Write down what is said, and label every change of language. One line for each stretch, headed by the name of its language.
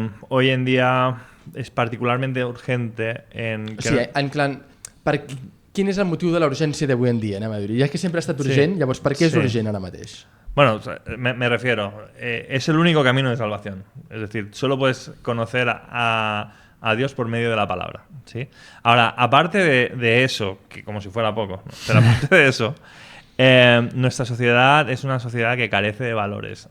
Spanish: Hoy en día es particularmente urgente en...
Catalan: O sigui, en plan, quin és el motiu de la urgència d'avui en dia? Anem a dir. Ja que sempre ha estat urgent, llavors per què és urgent ara mateix?
Spanish: Bueno, me refiero, es el único camino de salvación. Es decir, solo puedes conocer a Dios por medio de la palabra, ¿sí? Ahora, aparte de eso, que como si fuera poco, ¿no? Pero aparte de eso, nuestra sociedad es una sociedad que carece de valores.